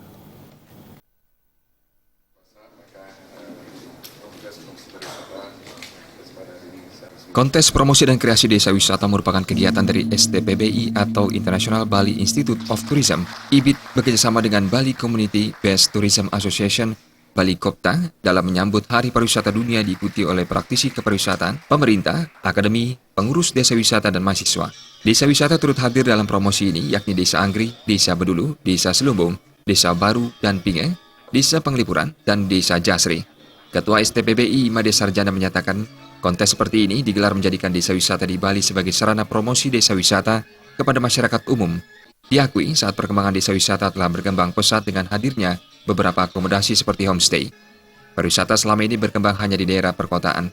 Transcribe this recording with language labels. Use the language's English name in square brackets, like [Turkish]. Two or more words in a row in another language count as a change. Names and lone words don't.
[Indonesian] Kontes promosi dan kreasi desa wisata merupakan kegiatan dari STPBI atau International Bali Institute of Tourism, IBIT, bekerjasama dengan Bali Community Based Tourism Association, Bali Kopta, dalam menyambut Hari Pariwisata Dunia diikuti oleh praktisi kepariwisataan, pemerintah, akademi, pengurus desa wisata, dan mahasiswa. Desa wisata turut hadir dalam promosi ini, yakni Desa Anggri, Desa Bedulu, Desa Selumbung, Desa Baru dan Pinge, Desa Penglipuran, dan Desa Jasri. Ketua STPBI Made Sarjana menyatakan, kontes seperti ini digelar menjadikan desa wisata di Bali sebagai sarana promosi desa wisata kepada masyarakat umum. Diakui saat perkembangan desa wisata telah berkembang pesat dengan hadirnya beberapa akomodasi seperti homestay. Pariwisata selama ini berkembang hanya di daerah perkotaan.